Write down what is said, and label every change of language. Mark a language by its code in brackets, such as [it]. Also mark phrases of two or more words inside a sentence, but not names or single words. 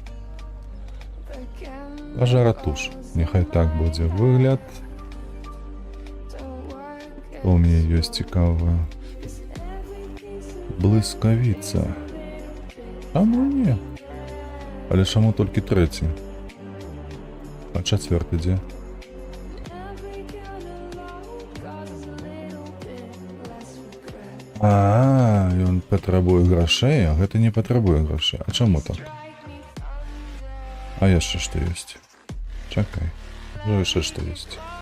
[uk] Пожаротуш. Нехай так буде вигляд. У мене є цікаве. Блискавиця. А ну ні. Але чому тільки третій? А четвертий де? [be] Ён патрабуе грошей, а гэта не патрабуе грошей. А чаму так? А яшчэ што ёсць? Чакай. Ну яшчэ што ёсць?